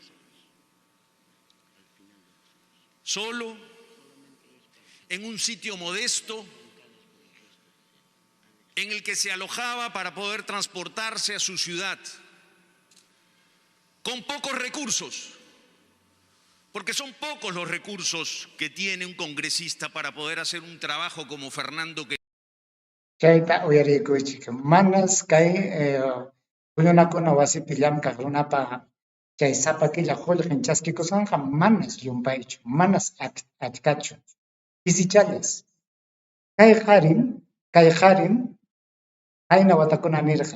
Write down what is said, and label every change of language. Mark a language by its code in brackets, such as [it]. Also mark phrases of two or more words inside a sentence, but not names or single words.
[es] Solo, en un sitio modesto, en el que se alojaba para poder transportarse a su ciudad, con pocos recursos, porque son pocos los recursos que tiene un congresista para poder hacer un trabajo como Fernando. [qu] Chayta uyarikuychik. Manas kay huñunakuna wasipi llamkaq runapa chay sapakilla qullqin chaskikusqanqa manas llumpaychu, manas achkachu. Pisichallas. Kay qarin hayna watakuna nirqa.